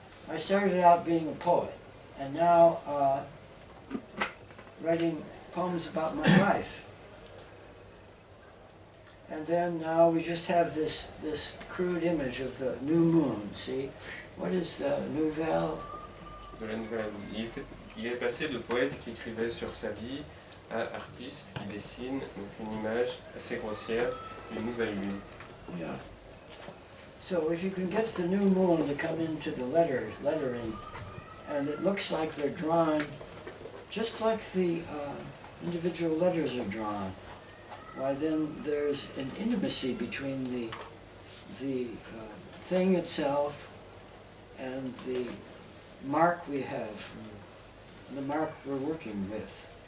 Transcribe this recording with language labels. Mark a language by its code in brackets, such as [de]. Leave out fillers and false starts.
[en] I started out being a poet, and now writing poems about my life. And then now we just have this crude image of the new moon, see? What is the nouvelle? [fr] De la nouvelle lune. Il est passé de poète qui écrivait sur sa vie à artiste qui dessine donc une image assez grossière d'une nouvelle lune. [en] Yeah. So if you can get the new moon to come into the lettering, and it looks like they're drawn just like the individual letters are drawn, why then there's an intimacy between the thing itself and the mark we have, the mark we're working with.